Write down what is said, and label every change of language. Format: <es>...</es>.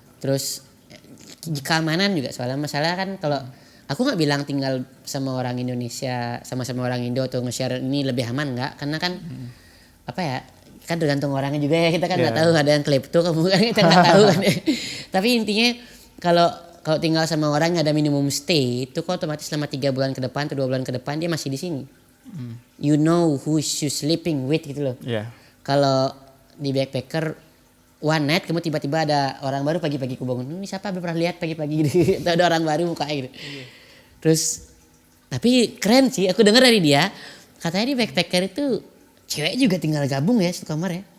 <id>Terus keamanan juga soalnya masalah kan kalau aku nggak bilang tinggal sama orang Indonesia sama-sama orang Indo atau nge-share ini lebih aman nggak, karena kan apa ya, kan tergantung orangnya juga ya, kita kan nggak tahu, ada yang klepto kamu kan kita nggak tahu kan. Tapi intinya kalau tinggal sama orang yang ada minimum stay itu kok otomatis selama 3 bulan ke depan atau 2 bulan ke depan dia masih di sini.</id> <en>You know who you sleeping with</en> <id>gitu loh. Iya. Kalau di backpacker</id> <en>one night</en> <id>kamu tiba-tiba ada orang baru, pagi-pagi aku bangun, ini siapa, belum pernah lihat pagi-pagi gitu. Ada orang baru mukanya gitu. Terus tapi keren sih, aku dengar dari dia katanya di backpacker itu cewek juga tinggal gabung ya satu kamar ya.</id>